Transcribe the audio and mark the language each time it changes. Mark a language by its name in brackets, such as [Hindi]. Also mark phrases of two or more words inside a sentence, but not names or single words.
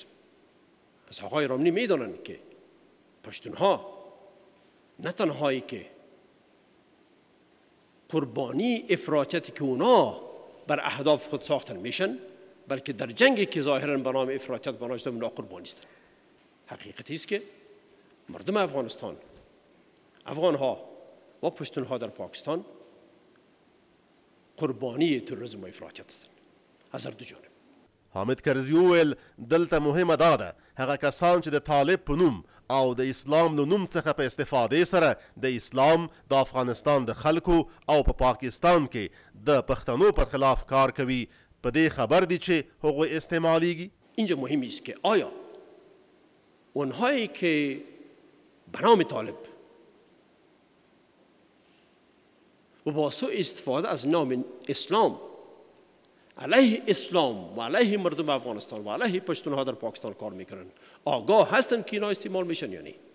[Persian] پس آقای رامنی میدانند که پشتونها نه تنهایی که قربانی افراطیت که اونا بر اهداف خود ساختن میشن، بلکه در جنگی که ظاهرا به نام افراطیت بنا شده اونا قربانی هستند. حقیقتی است که مردم افغانستان، افغانها و پشتونها در پاکستان قربانی تروریسم و افراطیت هستند از هر دو جانب. [Pashto] حامد کرزي وویل دلته مهمه دا ده هغه کسان چې د طالب په نوم او د اسلام له نوم څخه په استفادې سره د اسلام د افغانستان د خلکو او په پاکستان کې د پښتنو پر خلاف کار کوي، په دې خبر دي چې هغوی استعمالیږي. [Persian] اینجا مهم است که آیا اونهایی که به نام طالب و با سوء استفاده از نام اسلام علیه اسلام و علیه مردم افغانستان و علیه پشتونها در پاکستان کار میکنن آگاه هستند که اینا استعمال میشن یا نه؟